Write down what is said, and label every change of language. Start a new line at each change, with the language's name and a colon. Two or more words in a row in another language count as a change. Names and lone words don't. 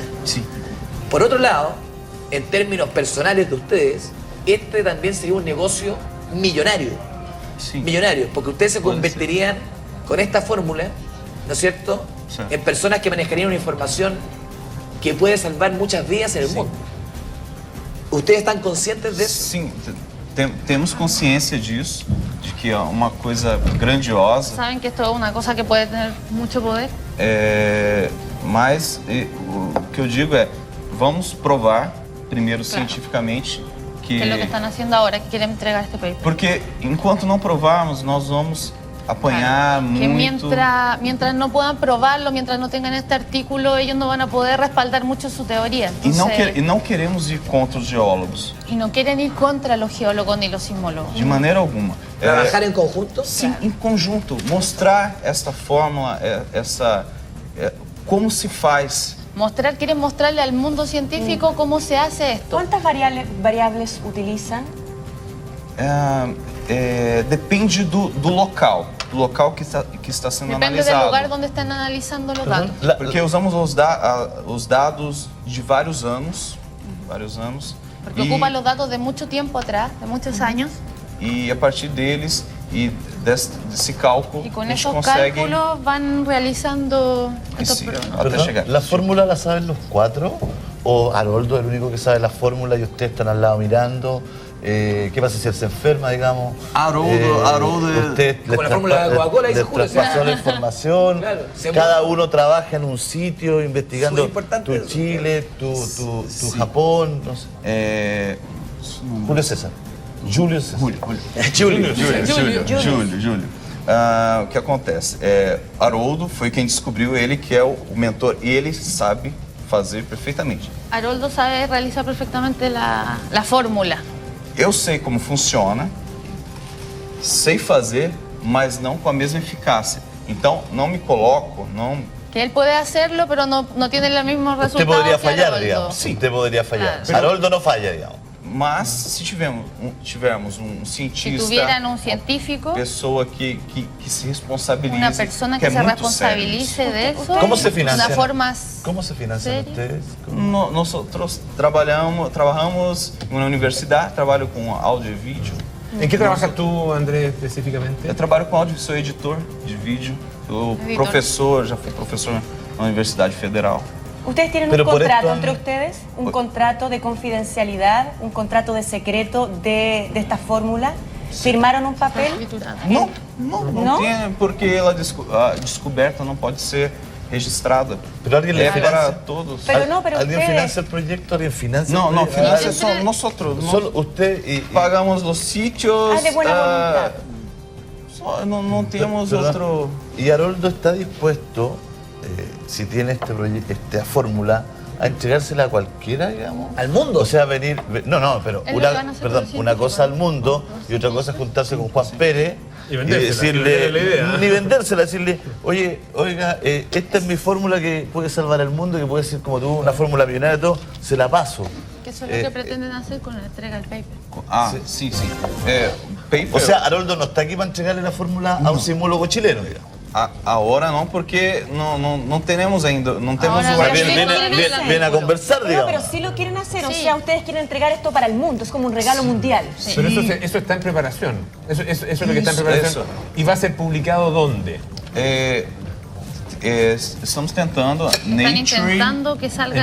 Spanish: Por otro lado, en términos personales de ustedes, este también sería un negocio millonario. Millonario, porque ustedes se convertirían con esta fórmula, ¿no es cierto?, en personas que manejarían una información que puede salvar muchas vidas en el mundo. ¿Ustedes están conscientes de eso?
Portuguese: Sim, temos consciência disso, de que é uma coisa grandiosa.
Spanish: Saben que esto es una cosa que puede tener mucho poder.
Portuguese: Mas o que eu digo é, vamos provar primeiro cientificamente que...
Spanish: Que es lo que están haciendo ahora, que quieren entregar este paper.
Portuguese: Porque enquanto não provarmos, nós vamos apanhar que muito.
Spanish: Mientras no puedan probarlo, mientras no tengan este artículo, ellos no van a poder respaldar mucho su teoría. Entonces,
Portuguese: E não queremos ir contra os geólogos.
Spanish: Y no quieren ir contra los geólogos ni los sismólogos.
Portuguese: De maneira alguma.
Spanish: ¿Trabajar en conjunto?
Portuguese: Sim, em conjunto. Mostrar esta fórmula, como se faz.
Spanish: Quieren mostrarle al mundo científico cómo se hace esto. ¿Cuántas variables utilizan?
Portuguese: Depende do local que está sendo Depende analisado.
Spanish: del lugar donde están analizando los datos.
Portuguese: Porque usamos os dados de vários anos.
Spanish: Porque ocupan los datos de mucho tiempo atrás, de muchos años.
Portuguese: E a partir deles e desse cálculo,
Spanish: Y con
Portuguese: a gente
Spanish: esos
Portuguese: consegue...
Spanish: cálculos van realizando estos pronósticos.
Portuguese: Até chegar.
Spanish: ¿La fórmula la saben los cuatro? ¿O Haroldo es el único que sabe la fórmula y ustedes están al lado mirando? ¿Qué pasa si él se enferma, digamos? Haroldo usted como la fórmula de Coca-Cola, dice Julio. traspasó la información, Claro, cada uno trabaja en un sitio investigando importante tu eso. Chile, tu Japón, no sé. Julio César.
Portuguese: Júlio César. Júlio. O que acontece? Haroldo foi quem descobriu, ele que é o mentor, e ele sabe fazer perfeitamente.
Spanish: Haroldo sabe realizar perfectamente la fórmula.
Portuguese: Eu sei como funciona, sei fazer, mas não com a mesma eficácia. Então, não me coloco, não...
Spanish: Que él puede hacerlo, pero no tiene los mismos Usted resultados podría que fallar, Haroldo. digamos. Sí. Usted podría fallar. Claro. Haroldo no falla, digamos.
Portuguese: Mas, se tivermos um
Spanish: Si
Portuguese: cientista,
Spanish: tuvieran un científico,
Portuguese: pessoa que se responsabilize,
Spanish: una persona que
Portuguese: é
Spanish: se
Portuguese: muito
Spanish: responsabilice
Portuguese: sério.
Spanish: de eso, ¿Cómo se financian? de una forma ¿Cómo se financian seria. ustedes? Nosotros trabajamos
Portuguese: em uma universidade, trabalho com áudio e vídeo.
Spanish: ¿En qué trabajas tú, Andrés, específicamente?
Portuguese: Eu trabalho com áudio, sou editor de vídeo, professor, já fui professor na Universidade Federal.
Spanish: ¿Ustedes tienen Pero un por contrato esto- entre ustedes? ¿Un contrato de confidencialidad? ¿Un contrato de secreto de esta fórmula? ¿Firmaron un papel?
Portuguese: Não tem, porque a descoberta não pode ser registrada.
Spanish: Pero alguien le
Portuguese: É para
Spanish: financia.
Portuguese: todos.
Spanish: Pero no, pero ¿Alguien ustedes... financia el proyecto? ¿Alguien financia
Portuguese: Não,
Spanish: el
Portuguese: não,
Spanish: proyecto?
Portuguese: financia só nosotros.
Spanish: Solo usted y...
Portuguese: Pagamos os sítios.
Spanish: de buena voluntad.
Portuguese: Não temos
Spanish: Perdón.
Portuguese: outro.
Spanish: Y Haroldo está dispuesto, si tiene esta fórmula, a entregársela a cualquiera, digamos. ¿Al mundo? O sea, venir... No, pero Es lo que van a hacer los una cosa al mundo y otra cosa es juntarse con Juan Pérez y decirle, ni vendérsela, decirle, oiga, esta es mi fórmula que puede salvar al mundo, que puede ser como tú, una fórmula millonaria y todo, se la paso. Que eso es lo que pretenden hacer con la entrega del paper.
Portuguese: Sim. Paper.
Spanish: O sea, Haroldo no está aquí para entregarle la fórmula a un sismólogo chileno, digamos.
Portuguese: Agora não, porque não temos ainda, não temos
Spanish: Ahora
Portuguese: o
Spanish: no Viene a conversar, No, digamos. pero sí lo quieren hacer, o Sí. sea, ustedes quieren entregar esto para el mundo, es como un regalo mundial. Pero eso está en preparación. Eso es lo que está en preparación. Eso. ¿Y va a ser publicado dónde?
Portuguese: Estamos tentando
Spanish: Están intentando que salga